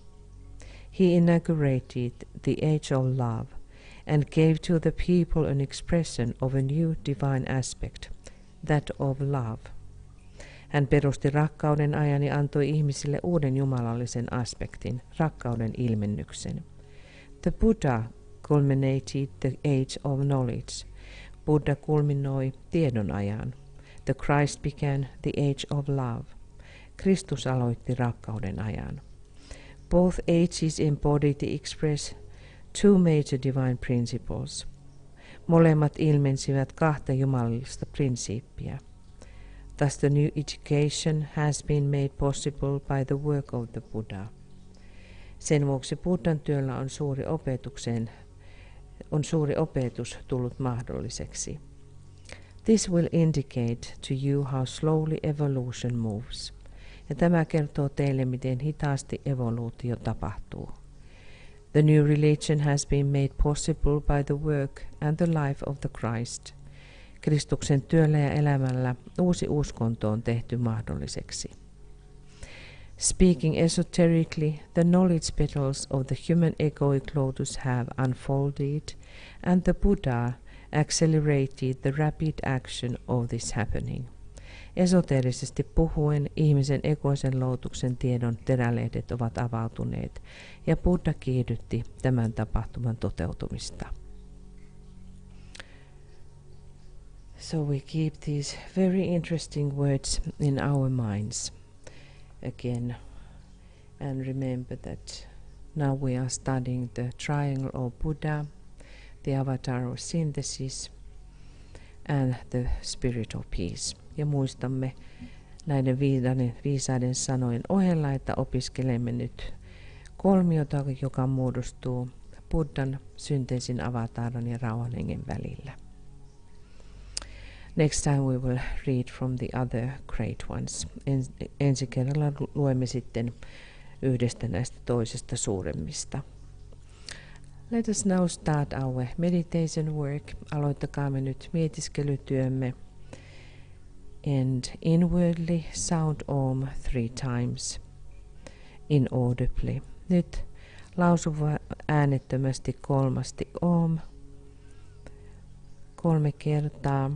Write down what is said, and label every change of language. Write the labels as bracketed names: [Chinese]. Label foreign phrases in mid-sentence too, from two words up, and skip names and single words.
[English] He inaugurated the age of love and gave to the people an expression of a new divine aspect, that of love. [Finnish] Hän perusti rakkauden ajan ja antoi ihmisille uuden jumalallisen aspektin, rakkauden ilmennyksen. [English] The Buddha culminated the age of knowledge. [Finnish] Buddha kulminoi tiedon ajan. [English] The Christ began the age of love. [Finnish] Kristus aloitti rakkauden ajan. [English] Both ages embodied the express two major divine principles. [Finnish] Molemmat ilmensivät kahta jumalallista prinsiippiä. [English] Thus the new education has been made possible by the work of the Buddha. [Finnish] Sen vuoksi Buddhan työllä on suuri opetus tullut mahdolliseksi. [English] This will indicate to you how slowly evolution moves. [Finnish] Ja tämä kertoo teille, miten hitaasti evoluutio tapahtuu. [English] The new religion has been made possible by the work and the life of the Christ. [Finnish] Kristuksen työllä ja elämällä uusi uskonto on tehty mahdolliseksi. [English] Speaking esoterically, the knowledge petals of the human egoic lotus have unfolded, and the Buddha accelerated the rapid action of this happening. [Finnish] Esoteerisesti puhuen ihmisen egoisen lootuksen tiedon terälehdet ovat avautuneet, ja Buddha kiihdytti tämän tapahtuman toteutumista. [English] So we keep these very interesting words in our minds again, and remember that now we are studying the triangle of Buddha, the avatar of synthesis, and the spirit of peace. [Finnish] Ja muistamme näiden viisaiden sanojen ohella, että opiskelemme nyt kolmiota, joka muodostuu Buddhan, synteesin, avataran ja rauhan hengen välillä. [English] Next time we will read from the other great ones. [Finnish] Ensi kerralla luemme sitten yhdestä näistä toisesta suuremmista. [English] Let us now start our meditation work. [Finnish] Aloittakaamme nyt mietiskelytyömme. [English] And inwardly sound Om 3 times inaudibly. [Finnish] Nyt lausuva äänettömästi kolmasti Om 3 kertaa.